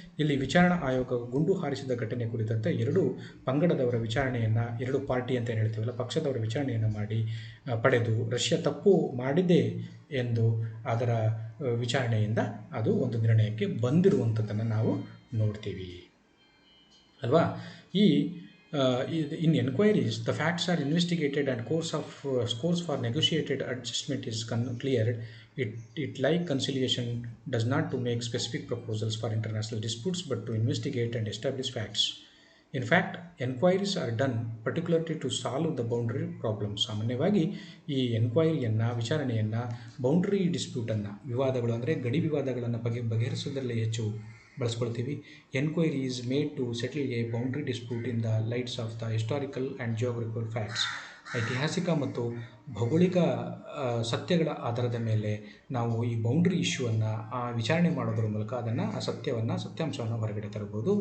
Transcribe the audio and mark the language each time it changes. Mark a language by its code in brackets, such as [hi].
[kn] ಇಲ್ಲಿ ವಿಚಾರಣಾ ಆಯೋಗ ಗುಂಡು ಹಾರಿಸಿದ ಘಟನೆ ಕುರಿತಂತೆ 2 ಪಂಗಡದವರ ವಿಚಾರಣೆಯನ್ನು, 2 ಪಾರ್ಟಿ ಅಂತ ಏನು ಹೇಳ್ತೀವಲ್ಲ, ಪಕ್ಷದವರ ವಿಚಾರಣೆಯನ್ನು ಪಡೆದು ರಷ್ಯಾ ತಪ್ಪು ಮಾಡಿದೆ ಎಂದು ಅದರ ವಿಚಾರಣೆಯಿಂದ ಅದು ಒಂದು ನಿರ್ಣಯಕ್ಕೆ ಬಂದಿರುವಂಥದ್ದನ್ನು ನಾವು ನೋಡ್ತೀವಿ ಅಲ್ವಾ. [en] In enquiries, the facts are investigated and course for negotiated adjustment is cleared. It like conciliation does not to make specific proposals for international disputes but to investigate and establish facts. In fact, enquiries are done particularly to solve the boundary problems. [kn] ಸಾಮಾನ್ಯವಾಗಿ ಈ ಎನ್ಕ್ವೈರಿಯನ್ನು, ವಿಚಾರಣೆಯನ್ನು boundary ಡಿಸ್ಪ್ಯೂಟನ್ನು, ವಿವಾದಗಳು ಅಂದರೆ ಗಡಿ ವಿವಾದಗಳನ್ನು ಬಗೆಹರಿಸುವುದರಲ್ಲಿ ಹೆಚ್ಚು ಬಳಸ್ಕೊಳ್ತೀವಿ. [en] Enquiry is made to settle a boundary dispute in the lights of the historical and geographical facts. [kn] ಐತಿಹಾಸಿಕ ಮತ್ತು ಭೌಗೋಳಿಕ ಸತ್ಯಗಳ ಆಧಾರದ ಮೇಲೆ ನಾವು ಈ ಬೌಂಡ್ರಿ ಇಶ್ಯೂವನ್ನು ವಿಚಾರಣೆ ಮಾಡೋದ್ರ ಮೂಲಕ ಆ ಸತ್ಯಾಂಶವನ್ನು ಹೊರಗಡೆ ತರಬಹುದು.